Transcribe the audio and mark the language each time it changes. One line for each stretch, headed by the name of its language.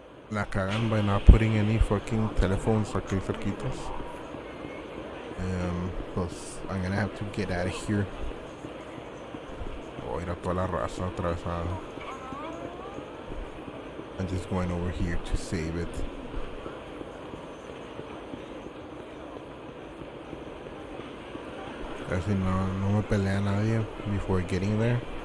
Spanish: La cagan
English: by not putting any fucking telephones
Spanish: aquí cerquitas. Pues
English: I'm gonna have to get out of here.
Spanish: Voy a ir a toda la raza atravesada.
English: I'm just going over here to save it.
Spanish: Casi no me pelea nadie
English: before getting there.